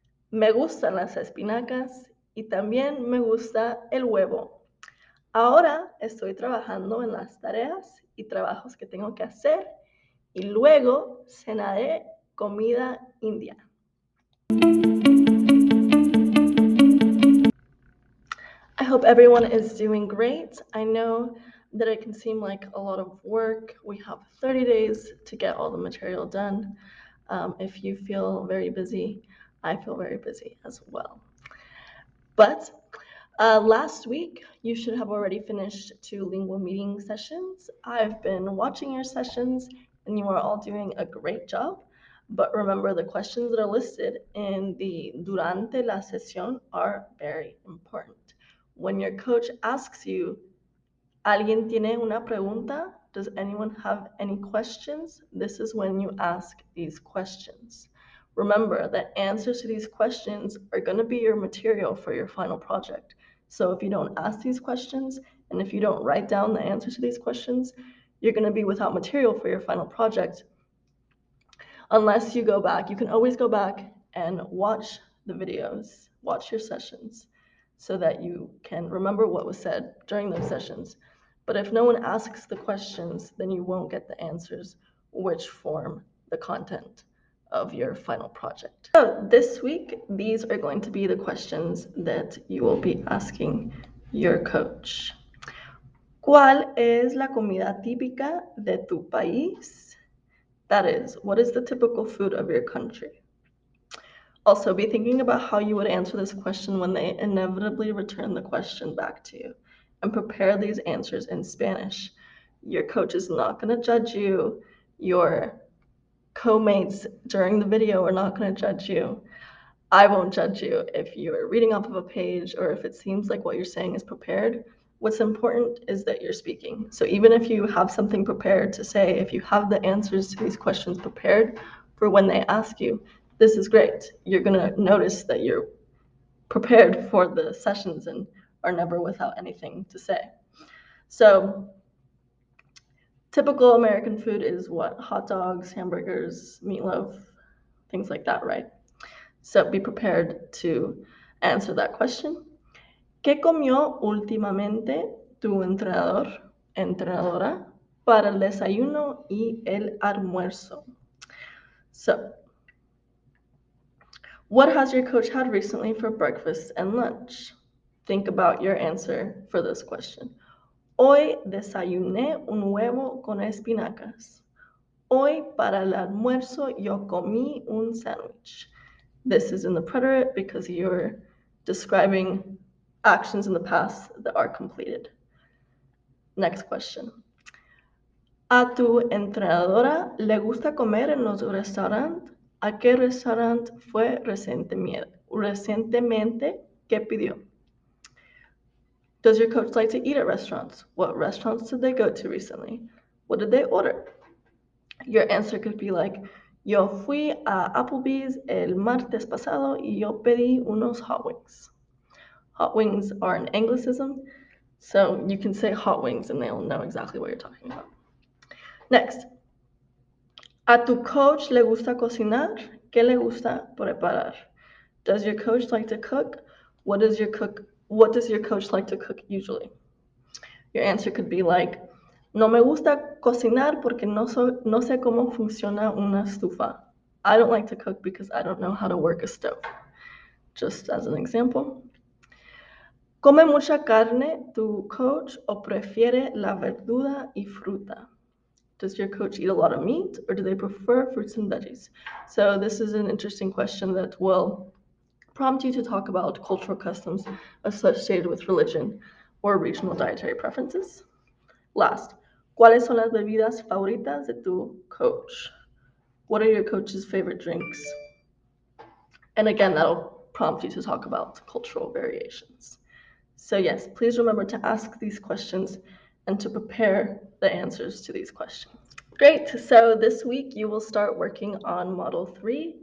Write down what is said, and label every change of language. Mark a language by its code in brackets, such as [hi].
[es] Me gustan las espinacas y también me gusta el huevo. Ahora estoy trabajando en las tareas y trabajos que tengo que hacer y luego cenaré comida india. [en] I hope everyone is doing great. I know that it can seem like a lot of work. We have 30 days to get all the material done. If you feel very busy, I feel very busy as well. But last week, you should have already finished 2 lingual meeting sessions. I've been watching your sessions, and you are all doing a great job. But remember, the questions that are listed in the [es] durante la sesión [en] are very important. When your coach asks you, [es] ¿Alguien tiene una pregunta? [en] Does anyone have any questions? This is when you ask these questions. Remember that answers to these questions are going to be your material for your final project. So if you don't ask these questions and if you don't write down the answers to these questions, you're going to be without material for your final project. Unless you go back, you can always go back and watch the videos, watch your sessions, so that you can remember what was said during those sessions. But if no one asks the questions, then you won't get the answers, which form the content of your final project. So this week, these are going to be the questions that you will be asking your coach. [es] ¿Cuál es la comida típica de tu país? [en] That is, what is the typical food of your country? Also, be thinking about how you would answer this question when they inevitably return the question back to you, and prepare these answers in Spanish. Your coach is not going to judge you. Your co-mates during the video are not going to judge you. I won't judge you if you're reading off of a page or if it seems like what you're saying is prepared. What's important is that you're speaking. So even if you have something prepared to say, if you have the answers to these questions prepared for when they ask you, this is great. You're going to notice that you're prepared for the sessions and are never without anything to say. So typical American food is what? Hot dogs, hamburgers, meatloaf, things like that, right? So be prepared to answer that question. [es] ¿Qué comió últimamente tu entrenador, entrenadora, para el desayuno y el almuerzo? [en] So, what has your coach had recently for breakfast and lunch? Think about your answer for this question. [es] Hoy desayuné un huevo con espinacas. Hoy para el almuerzo yo comí un sándwich. [en] This is in the preterite because you're describing actions in the past that are completed. Next question. [es] ¿A tu entrenadora le gusta comer en los restaurantes? ¿A qué restaurante fue recientemente que pidió? [en] Does your coach like to eat at restaurants? What restaurants did they go to recently? What did they order? Your answer could be like, [es] yo fui a Applebee's el martes pasado y yo pedí unos hot wings. [en] Hot wings are an Anglicism, so you can say hot wings and they'll know exactly what you're talking about. Next. [es] ¿A tu coach le gusta cocinar? ¿Qué le gusta preparar? [en] Does your coach like to cook? What does your coach like to cook usually? Your answer could be like, [es] no me gusta cocinar porque no sé cómo funciona una estufa. [en] I don't like to cook because I don't know how to work a stove. Just as an example. [es] ¿Come mucha carne tu coach o prefiere la verdura y fruta? [en] Does your coach eat a lot of meat or do they prefer fruits and veggies? So this is an interesting question that will prompt you to talk about cultural customs associated with religion or regional dietary preferences. [es] Last, ¿cuáles son las bebidas favoritas de tu coach? [en] What are your coach's favorite drinks? And again, that'll prompt you to talk about cultural variations. So yes, please remember to ask these questions and to prepare the answers to these questions. Great, so this week you will start working on Model 3.